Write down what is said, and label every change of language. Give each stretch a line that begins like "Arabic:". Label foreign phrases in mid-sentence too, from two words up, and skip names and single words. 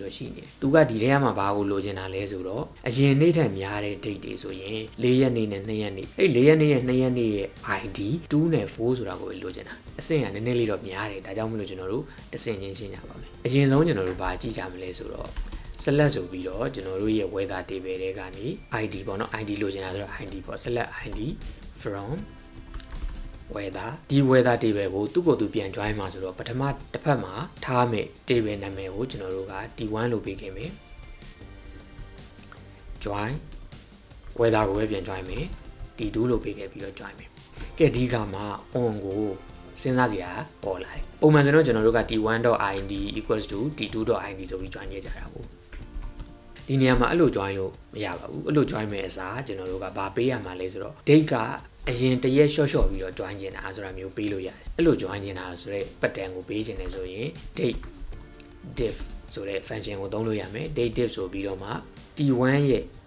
Burmese: တော့ရှိနေတယ်သူကဒီထဲမှာဘာကိုလိုချင်တာလဲဆိုတော့အရင်နေ့ထက်များတဲ့ date တွေဆိုရင်4ရက်နေ့နဲ့2ရက်နေ့အဲ့4 ရက်နေ့နဲ့2ရက်နေ့ရဲ့ ID 2နဲ့4ဆိုတာကိုပဲလိုချင်တာအဆင့်ကနည်းနည်းလေးတော့များတယ်ဒါကြောင့်မလို့ကျွန်တော်တို့တစ်ဆင့်ချင်းရှင်းကြပါမယ်အရင်ဆုံးကျွန်တော်တို့ဘာကြည့်ကြမလဲဆိုတော့ select ဆိုပြီးတော့ကျွန်တော်တို့ရဲ့
English: weather table
Burmese: တွေကနေ ID ပေါ့နော် ID လိုချင်တာဆိုတော့ ID ပေါ့
English: select ID from weather
Burmese: ဒီ
English: weather table
Burmese: ကိုသူ့ကိုယ်သူပြန် join မှာဆိုတော့ပထမတစ်ဖက်မှာထားမယ် table နာမည်ကိုကျွန်တော်တို့က T1 လို့ပေးခဲ့မယ်
English: join weather
Burmese: ကိုပဲပြန် join မယ် T2 လို့ပေးခဲ့ပြီးတော့ join မယ်ကဲဒီကမှာ on ကိုစဉ်းစားစရာပေါ်လာတယ်ပုံ မှန်ဆိုတော့ကျွန်တော်တို့က
English: t1.id equals to t2.id
Burmese: ဆိုပြီး join ခဲ့ကြတာပေါ့ဒီနေရာမှာအဲ့လို join လို့မရပါဘူးအဲ့လို join မဲ့အစားကျွန်တော်တို့ကဘာပေးရမှာလဲဆိုတော့ date ကအရင်တရက် short ပြီးတော့ join ချင်တာဆိုတာမျိုးပေးလို့ရတယ်အဲ့လို join ချင်တာဆိုတော့ pattern ကိုပေးချင်တယ်ဆိုရင်
English: date diff
Burmese: ဆိုတဲ့ function ကိုသုံးလို့ရမယ်
English: date diff
Burmese: ဆိုပြီးတော့မှ t1 ရဲ့